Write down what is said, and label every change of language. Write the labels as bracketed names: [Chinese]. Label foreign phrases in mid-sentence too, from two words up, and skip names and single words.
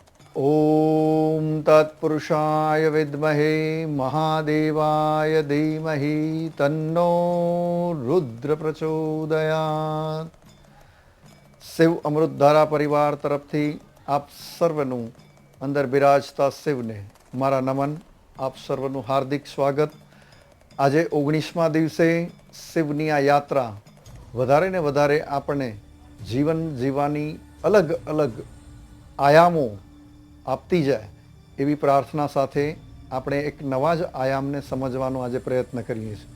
[Sanskrit] ओम तत्पुरुषाय विद्महे महादेवाय धीमहि तन्नो रुद्र प्रचोदयात्। [Gujarati] શિવ અમૃતધારા પરિવાર તરફથી આપ सर्वનું અંદર બિરાજતા શિવને મારા નમન, આપ સર્વનું હાર્દિક સ્વાગત। આજે 19મા દિવસે શિવની આ યાત્રા વધારે ને વધારે આપણને જીવન જીવવાની અલગ અલગ આયામો આપતી જાય એવી પ્રાર્થના સાથે આપણે એક નવા જ આયામને સમજવાનો આજે પ્રયત્ન કરીએ છીએ।